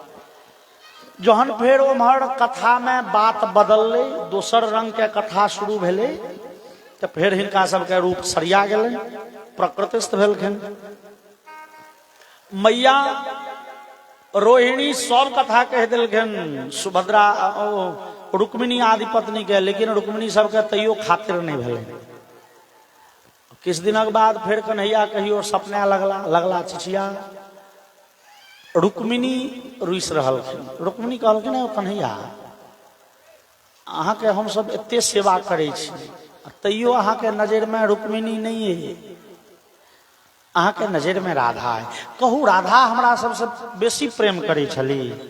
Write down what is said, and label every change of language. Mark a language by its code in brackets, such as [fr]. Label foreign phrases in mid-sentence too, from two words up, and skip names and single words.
[mai] जहन फेर उम्हर कथा में बात बदलले, दोसर रंग के कथा शुरू भेले, तो फिर हिनका सबके रूप सरिया गेलनि, प्रकृतिस्थ भेलखिन। मैया रोहिणी सब कथा कह दिलखिन सुभद्रा रुक्मिणी आदि पत्नी के, लेकिन रुक्मिणी सबके तैयो खातिर नहीं भेले। किस दिनक बाद फिर कन्हैया कहियो सपना लगला चिचिया। रुक्मिणी रुइस रहलखिन। रुक्मिणी कहलखिन कन्हैया अहाँ के हम सब एते सेवा करे छी, तैयो अहाँ के नजर में रुक्मिणी नहीं है, अहाँ के नजर में राधा है। कहू राधा हमरा सबसे बेसी प्रेम करे छली।